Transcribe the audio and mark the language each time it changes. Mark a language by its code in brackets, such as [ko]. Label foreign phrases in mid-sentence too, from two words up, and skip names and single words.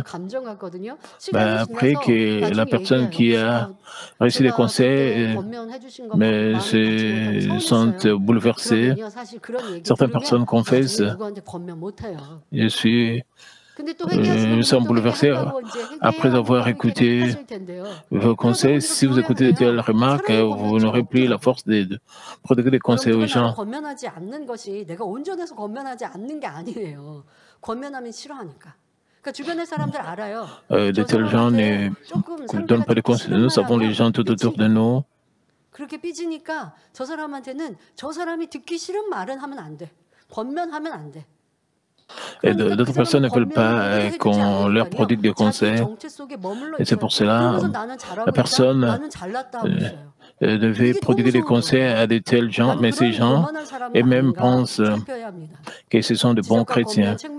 [fr] Après que la personne qui a reçu des conseils mais se sentent bouleversées, certaines personnes confessent, je suis nous sommes bouleversés après avoir écouté vos conseils. Si vous écoutez de telles remarques, vous n'aurez plus la force de prodiguer des conseils aux gens. [ko] 권면하지 않는 것이 내가 온전해서 권면하지 않는 게 아니에요. 권면하면 싫어하니까. 그러니까 주변의 사람들 알아요. [fr] De tels gens ne donnent pas de conseils. Nous savons les gens tout autour de nous. [ko] 그렇게 삐지니까 저 사람한테는 저 사람이 듣기 싫은 말은 하면 안 돼. 권면하면 안 돼. [fr] Et d'autres personnes ne veulent pas qu'on leur prodigue des conseils. Et c'est pour cela la personne devait prodiguer des conseils à de tels gens, mais ces gens eux-mêmes pensent que ce sont de bons chrétiens.